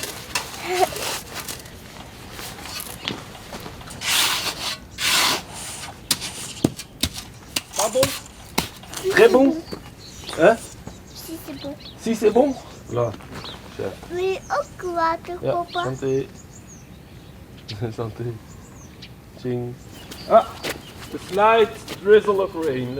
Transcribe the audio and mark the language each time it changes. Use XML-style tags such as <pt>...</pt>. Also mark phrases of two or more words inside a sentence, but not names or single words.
<fr>Pardon? Très bon? Hein? Si c'est bon. Si, c'est bon? Là. Chef.</fr> <nl>Wil je ook water, Ja, papa?</nl> <fr>santé. Santé. Ching.</fr> <en>Ah, the slight drizzle of rain.</en>